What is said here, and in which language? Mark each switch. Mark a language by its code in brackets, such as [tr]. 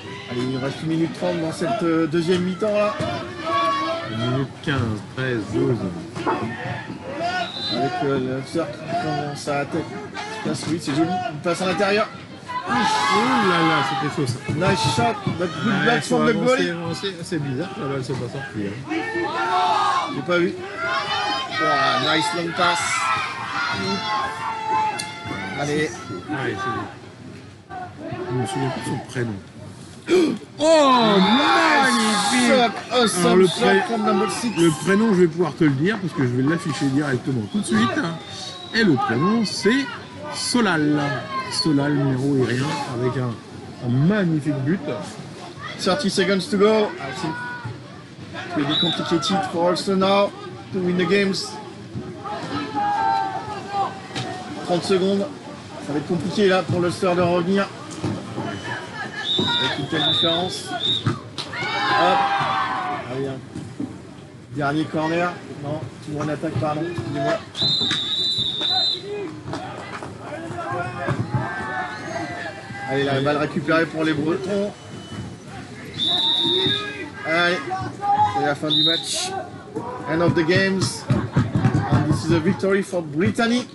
[fr] Allez, il reste 1 minute 30 dans cette deuxième mi-temps là. 1 minute 15, 13, 12. Avec le surf qui commence à attaquer. Oui, c'est joli. Il passe à l'intérieur. Ouh là là, c'était chaud ça. [en] Nice shot, but good block from the goalie. [fr] C'est bizarre que la balle soit pas sortie. Hein. J'ai pas vu. [en] Oh, nice long pass. [fr] Allez. Ouais, je me souviens plus de son prénom. Oh, magnifique! [en] Awesome [fr] Alors, [en] shot from number 6. [fr] le prénom, je vais pouvoir te le dire parce que je vais l'afficher directement tout de suite. Et le prénom, c'est Solal. Solal, numéro et rien, avec un magnifique but. [en] 30 seconds to go. I think it will be complicated for Ulster now to win the games. [fr] 30 secondes. Ça va être compliqué là pour l'Ulster de revenir. Avec une telle différence. Hop. Allez, dernier corner. Non, toujours en attaque, pardon. Excusez-moi. Allez, la balle récupérée pour les Bretons. Allez, c'est la fin du match. [en] End of the games. And this is a victory for Brittany.